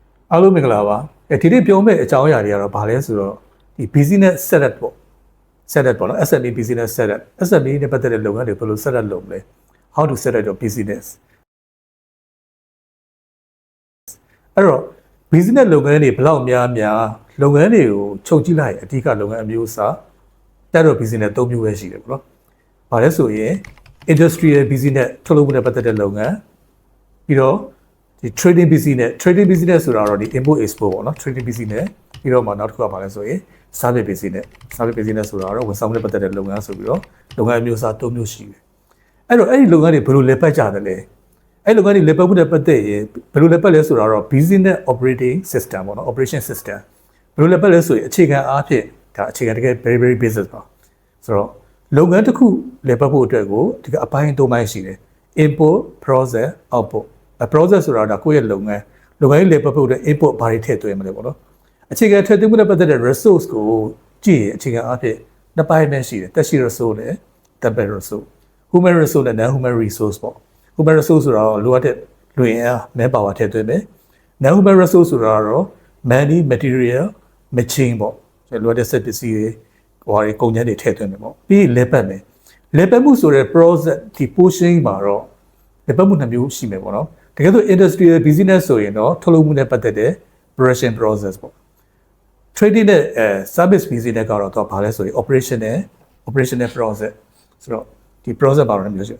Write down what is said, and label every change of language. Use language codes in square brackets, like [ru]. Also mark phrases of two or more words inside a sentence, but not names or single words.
[my] အားလုံးမင်္ဂလာပါဒီနေ့ပြောမယ့်အကြောင်းအရာတွေကတော့ဘာလဲဆိုတော့ဒီ [en] business setup [my] ပေါ့ setup ပေါ့နော် [en] SME business setup SME [my] နဲ့ပတ်သက်တဲ့လုပ်ငန်းတွေဘယ်လို setup လုပ်မလဲ [en] how to set up your business [my] အဲ့တော့ business လုပ်ငန်းတွေဘယ်လောက်များလုပ်ငန်းတွေကိုချုပ်ကြည့်လိုက်အဓိကလုပ်ငန်းအမျိုးအစားတက်တော့ business ၃မျိုးပဲရှိတယ်ပေါ့နော်ဘာလဲဆိုရင် [en] industrial business [my] ထုတ်လုပ်မှုနဲ့ပတ်သက်တဲ့လုပ်ငန်းပြီးတော့ဒီ [en] trading business [my] ဆိုတာတော့ဒီ [en] import export [my] ပေါ့နော် [en] trading business [my] ပြီးတော့မှနောက်တစ်ခုကဘာလဲဆိုရင် [en] service business [my] ဆိုတာတော့ ဝန်ဆောင်မှုနဲ့ပတ်သက်တဲ့လုပ်ငန်းဆိုပြီးတော့လုပ်ငန်းအမျိုးအစား၃မျိုးရှိတယ်အဲ့တော့အဲ့ဒီလုပ်ငန်းတွေဘယ်လိုလဲပတ်ကြတယ်လဲအဲ့လုပ်ငန်းတွေလဲပတ်မှုနဲ့ပတ်သက်ရင်ဘယ်လိုလဲပတ်လဲဆိုတာတော့ [en] business operating system [my] ပေါ့နော် [en] operation system [my] ဘယ်လိုလဲပတ်လဲဆိုရင်အခြေခံအားဖြင့်ဒါအခြေခံတကယ် [en] very business [my] ပါဆိုတော့လုပ်ငန်းတစ်ခုလဲပတ်ဖို့အတွက်ကိုဒီကအပိုင်း၃ပိုင်းရှိတယ် [en] input process output process [my] ဆိုတာ ဒါကိုယ့်ရဲ့လုပ်ငန်းကြီးလေပတ်ဖို့အတွက် input ဘာတွေထည့်သွင်းမလဲပေါ့နော်အခြေခံထည့်သွင်းမှုနဲ့ပတ်သက်တဲ့ resource ကိုကြည့်ရင်အခြေခံအားဖြင့်နှစ်ပိုင်းပဲရှိတယ်တက်ရှိ resource နဲ့ [en] temporary resource human resource [my] နဲ့ [en] non human resource [my] ပေါ့ [en] human resource [my] ဆိုတာတော့လိုအပ်တဲ့လူရင်းအား [en] man power [my] ထ ည့်သွင်းမယ် [en] non human resource [my] ဆိုတာတော့ [en] money material machine [my] ပေါ့လိုအပ်တဲ့စက်ပစ္စည်းတွေဟိုဟာတွေကုန်ကျန်းတွေထည့်သွင်းမယ်ပေါ့ပြီးလေပတ်မယ်လေပတ်မှုဆိုတဲ့ process ဒီ portion မှာတော့လေပတ်မှုနှစ်မျိုးရှိမယ်ပေါ့နော် တကယ်ဆို [en] industrial business [my] ဆိုရင်တော့ထုတ်လုပ်မှုနဲ့ပတ်သက်တဲ့ [en] production process [my] ပေါ့ trading နဲ့ [en] service business [my] ကတော့တော့ဘာလဲဆိုရင် [en] operational process [my] ဆိုတော့ဒီ process ပါတော့မျိုးရှိအဲ့